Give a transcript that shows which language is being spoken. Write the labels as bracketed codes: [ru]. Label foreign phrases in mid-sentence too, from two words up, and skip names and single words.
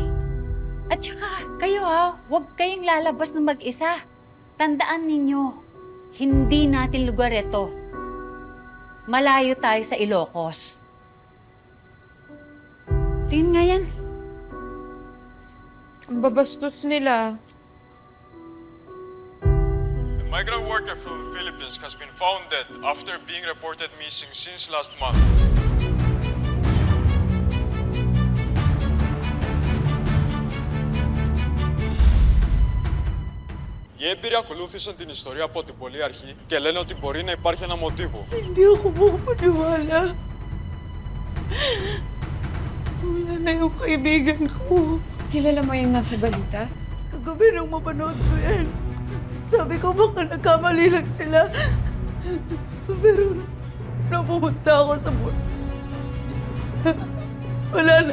[tl] At saka, kayo huwag kayong lalabas na mag-isa. Tandaan ninyo, hindi natin lugar ito. Malayo tayo sa Ilocos. Tingin nga yan. Ang babastos nila. [en] A migrant worker from the Philippines has been found dead after being reported missing since last month. [el] Οι έμπειροι ακολούθησαν την ιστορία από την πολύ αρχή και λένε ότι μπορεί να υπάρχει ένα μοτίβο. [tl] Hindi ako makapaniwala. Wala na yung kaibigan ko. Kilala mo yung nasa balita? Kagabi nung mapanood ko yan, sabi ko baka nagkamali lang sila. Pero nung pumunta ako sa wala na.